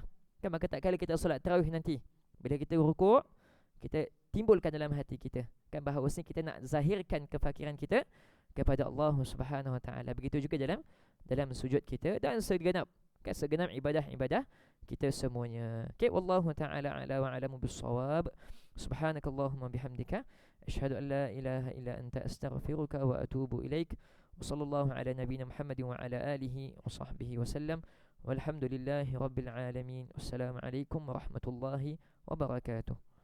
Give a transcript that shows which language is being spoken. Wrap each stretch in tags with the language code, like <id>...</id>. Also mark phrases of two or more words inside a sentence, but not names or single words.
<ms>Kan, maka tak kala kita solat tarawih nanti, bila kita rukuk, kita timbulkan dalam hati kita kan bahawasanya kita nak zahirkan kefakiran kita kepada Allah</ms> <ar>سبحانه و تعالى.</ar> <ms>Begitu juga dalam sujud kita dan segenap ibadah-ibadah kita semuanya.</ms> <ar>Okay, والله تعالى أعلى و أعلم بالصواب. سبحانك اللهم بحمدك أشهد أن لا إله إلا أنت أستغفرك و أتوب إليك. و صلى الله على نبينا محمد و على آله و صحبه و سلم. و الحمد لله رب العالمين. و السلام عليكم و رحمة الله و بركاته.</ar>